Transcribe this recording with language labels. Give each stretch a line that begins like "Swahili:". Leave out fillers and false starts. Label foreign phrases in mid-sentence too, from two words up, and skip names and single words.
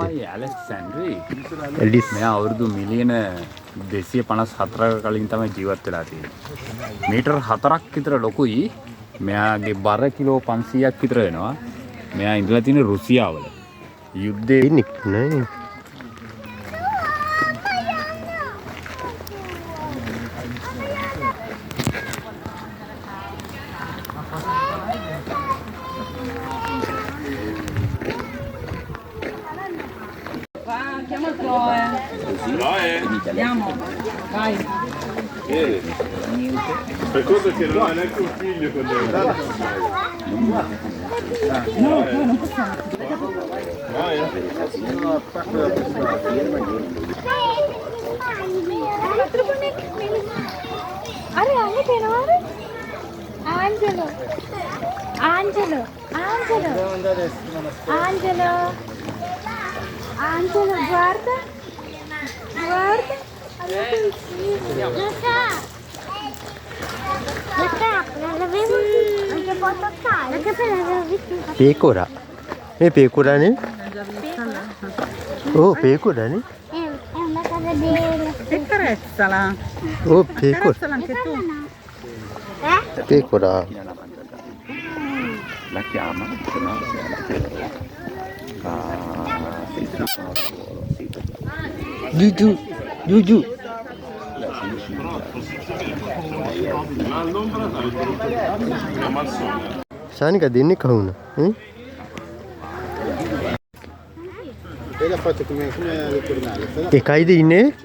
Sinhala: තමයි ඇලෙක්සැන්ඩරි. එලිස්. මෙයා අවුරුදු මිලියන 254ක කලින් තමයි ජීවත් වෙලා තියෙන්නේ. මීටර් 4ක් විතර ලොකුයි. මෙයාගේ බර කිලෝ 500ක් විතර වෙනවා. මෙයා ඉඳලා තියෙන්නේ රුසියාවල. යුද්ධේ ඉන්නේ නෑ.
Italian: Chiama il Chloe. Andiamo. Vai. Secondo che non ha neanche un figlio con lei. No, non possiamo.
Sinhala: අර අනේ පේනවද? ආන්ජලෝ. ආන්ජලෝ. ආන්ජලෝ. ආන්ජලෝ. ආන්ජලෝ ගාර්ද? ගාර්ද? පේකොරා. මේ පේකොරානේ? ඕ පේකොරානේ?
Italian: E carezzala.
Sinhala: ඕ පේකොර.
Italian: Carezzala anche tu.
Sinhala: පේකොරා.
Italian: La chiama
Sinhala: ජුජු ජුජු ශානිකා දෙන්නේ කවුන? එකයිද ඉන්නේ?